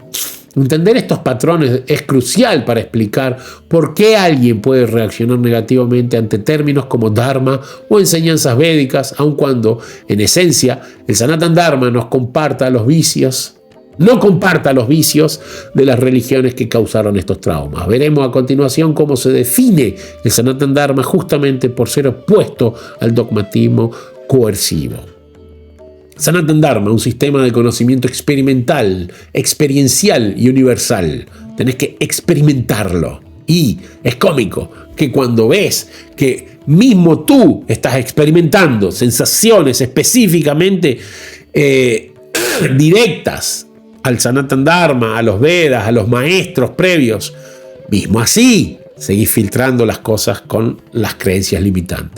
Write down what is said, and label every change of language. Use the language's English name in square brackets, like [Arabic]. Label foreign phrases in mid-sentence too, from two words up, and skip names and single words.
[Spanish] Entender estos patrones es crucial para explicar por qué alguien puede reaccionar negativamente ante términos como Dharma o enseñanzas védicas, aun cuando, en esencia, el Sanatana Dharma no comparta los vicios de las religiones que causaron estos traumas. Veremos a continuación cómo se define el Sanatana Dharma justamente por ser opuesto al dogmatismo coercivo. Sanatana Dharma, un sistema de conocimiento experimental, experiencial y universal. Tenés que experimentarlo. Y es cómico que cuando ves que mismo tú estás experimentando sensaciones específicamente directas al Sanatana Dharma, a los Vedas, a los maestros previos, mismo así seguís filtrando las cosas con las creencias limitantes.